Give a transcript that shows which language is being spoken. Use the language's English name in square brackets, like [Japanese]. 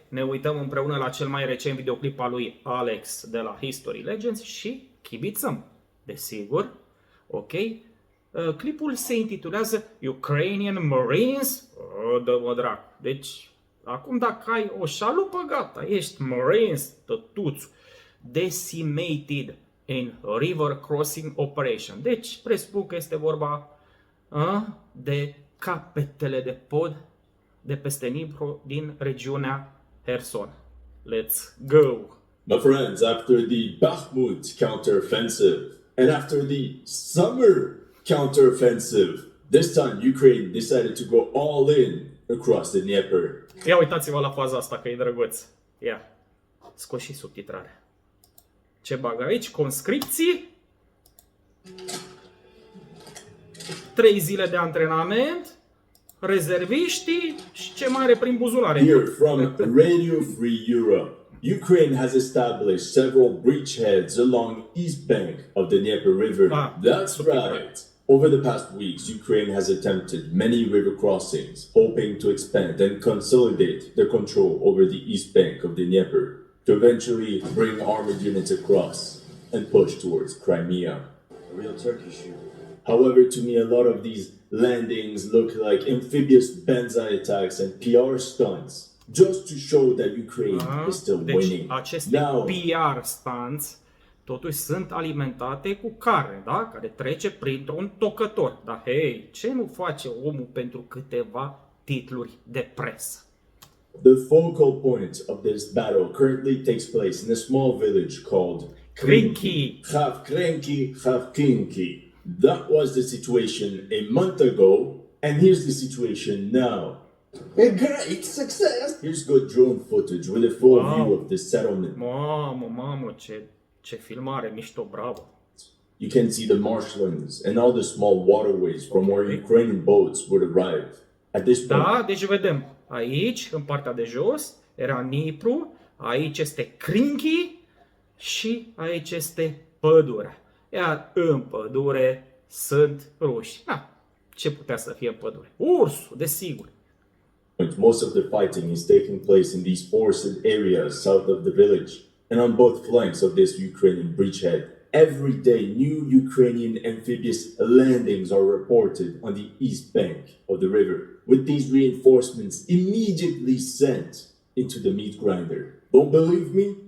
[Romanian] Ne uităm împreună la cel mai recent videoclip al lui Alex de la History Legends și chibițăm, desigur. Ok? Clipul se intitulează [English] Ukrainian Marines. [Romanian] Dă-mă dracu. Deci, acum dacă ai o șalupă, gata, ești Marines, tătuțu. [English] Decimated in River Crossing Operation. [Romanian] Deci, presupun că este vorba de capetele de pod de peste Dnipro din regiunea Herson. [English] Let's go! My friends, after the Bakhmut counteroffensive and after the summer counteroffensive, this time Ukraine decided to go all in across the Dnieper. [Romanian] Ia uitați-vă la faza asta că e drăguț. Ia, scos și subtitrare. Ce bag aici? Conscripții. 3 zile de antrenament. Rezerviștii și ce mai are prin buzunare. [English] Here from Radio Free Europe, Ukraine has established several breachheads along east bank of the Dnieper River. That's right. Over the past weeks, Ukraine has attempted many river crossings, hoping to expand and consolidate their control over the east bank of the Dnieper, to eventually bring armored units across and push towards Crimea. A real Turkish unit. However, to me, a lot of these landings look like amphibious banzai attacks and PR stunts, just to show that Ukraine is still winning. [Romanian] Aceste [English] PR stunts [Romanian] totuși sunt alimentate cu carne, da? Care trece printr-un tocător. Dar hei, ce nu face omul pentru câteva titluri de presă? [English] The focal point of this battle currently takes place in a small village called Krinky. Khavkinki. That was the situation a month ago, and here's the situation now. A great success! Here's good drone footage with a full view of the settlement. [Romanian] Mamă, ce filmare mișto, bravo. [English] You can see the marshlands and all the small waterways from where Ukrainian boats would arrive. At this point, [Romanian] Da, deci vedem, aici, în partea de jos, era Dnipru, aici este Krinky și aici este pădurea. Iar în pădure sunt ruși. Ce putea să fie în pădure? Ursul, desigur. [English] most of the fighting is taking place in these forested areas south of the village and on both flanks of this Ukrainian breachhead. Every day, new Ukrainian amphibious landings are reported on the east bank of the river, with these reinforcements immediately sent into the meat grinder. Don't believe me?